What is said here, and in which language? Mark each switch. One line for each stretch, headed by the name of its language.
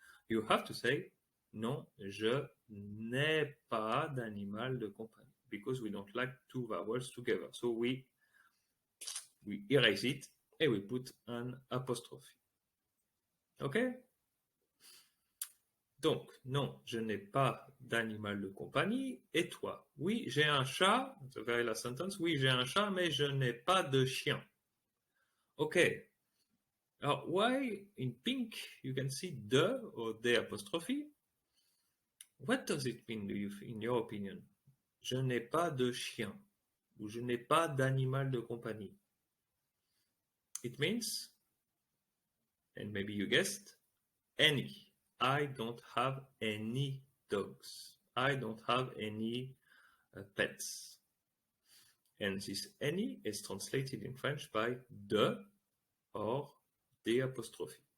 English: You have to say,
French: non, je n'ai pas d'animal de compagnie.
English: Because we don't like two vowels together. So we erase it and we put an apostrophe. Okay?
French: Donc, non, je n'ai pas d'animal de compagnie. Et toi? Oui, j'ai un chat.
English: The very last sentence.
French: Oui, j'ai un chat, mais je n'ai pas de chien.
English: Okay. Now, why in pink you can see the or the apostrophe? What does it mean, in your opinion?
French: Je n'ai pas de chien ou je n'ai pas d'animal de compagnie.
English: It means, and maybe you guessed, any. I don't have any dogs. I don't have any pets. And this any is translated in French by de or the apostrophe.